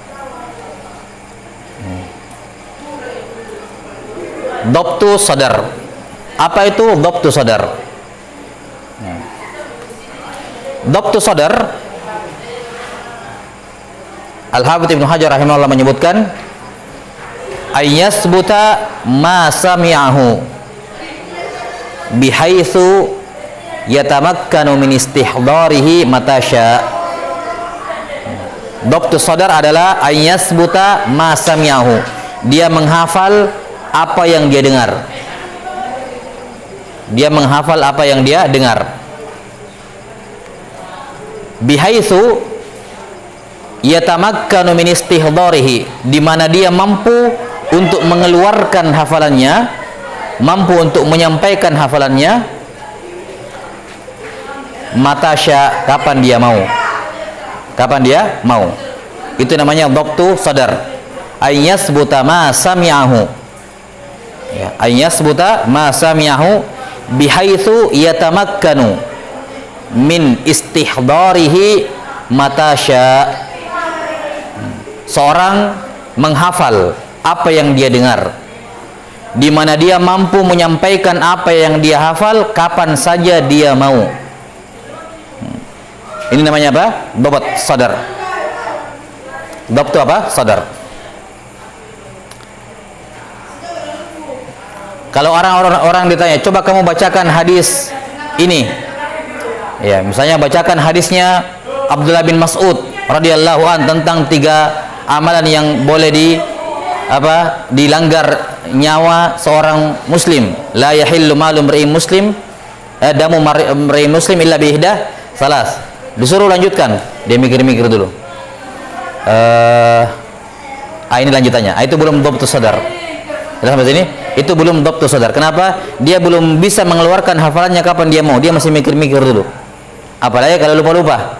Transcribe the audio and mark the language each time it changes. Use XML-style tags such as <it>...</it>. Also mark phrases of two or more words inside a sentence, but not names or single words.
<ar>ضبط صدر.</ar> <id>Apa itu</id> <ar>ضبط صدر? ضبط صدر,</ar> <id>Al-Hafidz Ibnu Hajar rahimahullah menyebutkan,</id> <ar>أن يثبت ما سمعه بحيث يتمكن من استحضاره متى شاء. ضبط صدر</ar> <id>adalah</id> <ar>أن يثبت ما سمعه.</ar> <id>Dia menghafal apa yang dia dengar. Dia menghafal apa yang dia dengar.</id> <ar>بحيث يتمكن من استحضاره,</ar> <id>di mana dia mampu untuk mengeluarkan hafalannya, mampu untuk menyampaikan hafalannya, matasya, kapan dia mau. Kapan dia mau. Itu namanya</id> <ar>ضبط صدر. أن يثبت ما سمعه. Ya, أن يثبت ما سمعه بحيث يتمكن من استحضاره متى شاء.</ar> <id>Seorang menghafal apa yang dia dengar, di mana dia mampu menyampaikan apa yang dia hafal kapan saja dia mau. Ini namanya apa?</id> <ar>ضبط صدر.</ar> <id>Dhabt itu apa? Sadar. Kalau orang ditanya, coba kamu bacakan hadis ini. Ya, misalnya bacakan hadisnya Abdullah bin Mas'ud</id> <ar>رضي الله عنه</ar> <id>tentang 3 amalan yang boleh dilanggar nyawa seorang muslim.</id> <ar>لا يحل مال امرئ مسلم دم امرئ مسلم إلا بإحدى ثلاث.</ar> <id>Disuruh lanjutkan, dia mikir-mikir dulu. Ini lanjutannya. Itu belum</id> <ar>ضبط صدر.</ar> <id>Sampai sini itu belum</id> <ar>ضبط صدر.</ar> <id>Kenapa? Dia belum bisa mengeluarkan hafalannya kapan dia mau. Dia masih mikir-mikir dulu. Apalagi kalau lupa-lupa.</id>